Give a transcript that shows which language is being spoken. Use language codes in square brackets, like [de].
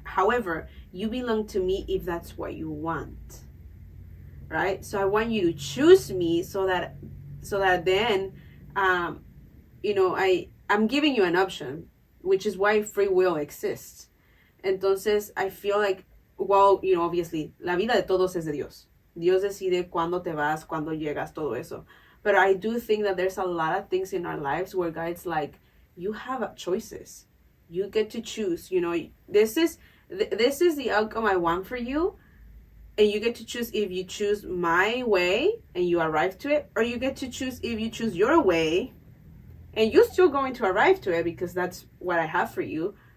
[en] However, you belong to me if that's what you want, right? So I want you to choose me, so that then, I'm giving you an option, which is why free will exists. [es] Entonces, [en] I feel like, well, obviously, [es] la vida de todos es de Dios. Dios decide cuándo te vas, cuándo llegas, todo eso. [en] But I do think that there's a lot of things in our lives where God's like, you have choices. You get to choose. This is the outcome I want for you. And you get to choose if you choose my way and you arrive to it, or you get to choose if you choose your way and you're still going to arrive to it because that's what I have for you.